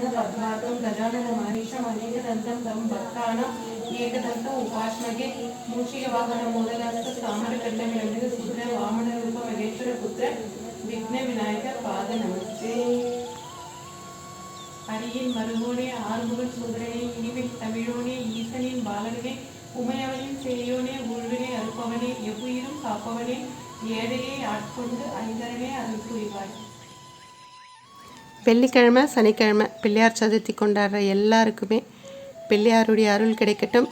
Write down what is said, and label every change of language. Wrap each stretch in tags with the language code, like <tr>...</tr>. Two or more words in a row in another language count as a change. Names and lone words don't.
<sa>पद्मार्गं गजाननमहर्निशम् अनेकदन्तं तं भक्तानाम् एकदन्तं उपास्महे मूषिकवाहनमूलहस्त ताम्रकण्डविलम्बित शुद्ध वामनरूप महेश्वरपुत्र विघ्नविनायक पाद नमस्ते.</sa> <ta>அரியின் மருகோனே, ஆறுமுகன் சோதரனே, இனிமில் தமிழோனே, ஈசனின் பாலகனே, உமையவனின் சேயோனே, ஊழ்வினை அறுப்பவனே, எவ்வுயிரும் காப்பவனே, ஏழையை ஆட்கொண்டு ஐந்தரனே அருள் புரிவாய். வெள்ளிக்கிழமை, சனிக்கிழமை பிள்ளையார் சதுர்த்தி கொண்டாடுற எல்லாருக்குமே பிள்ளையாருடைய அருள் கிடைக்கட்டும்.</ta>